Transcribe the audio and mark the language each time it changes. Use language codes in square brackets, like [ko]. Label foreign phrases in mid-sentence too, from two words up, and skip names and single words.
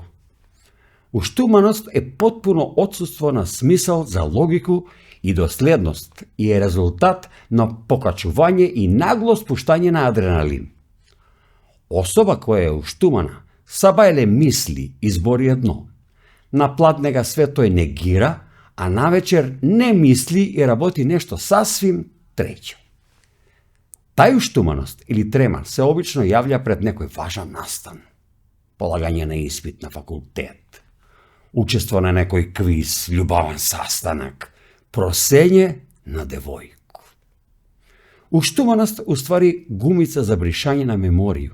[mk] Уштуманост е потпуно отсутство на смисел за логику и доследност и е резултат на покачување и нагло спуштање на адреналин. Особа која е уштумана сабајле мисли избори едно. На пладнега свет тој негира, а навечер не мисли и работи нешто сасвим треќо. Тај уштуманост или тремар се обично јавља пред некој важан настан. Полагање на испит на факултет, учество на некој квиз, љубавен састанак, просење на девојку. Уштуманост уствари гумица за бришање на меморију.